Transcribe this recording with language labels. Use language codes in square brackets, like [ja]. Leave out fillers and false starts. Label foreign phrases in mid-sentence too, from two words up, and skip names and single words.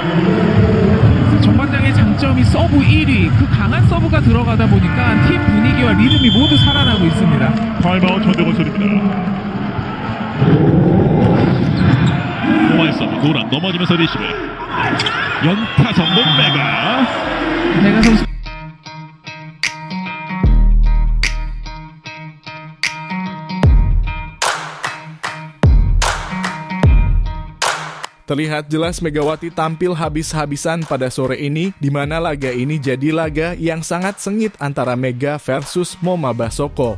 [ko] 정관장의 장점이 서브 1위, 그 강한 서브가 들어가다 보니까 팀 분위기와 리듬이 모두 살아나고 있습니다. 타임아웃 전대건 소리입니다. 오마이 서브 노란 넘어지면서 리시브 연타 성공. 메가 선수 [id] Terlihat jelas Megawati tampil habis-habisan pada sore ini, di mana laga ini jadi laga yang sangat sengit antara Mega versus Moma Basoko.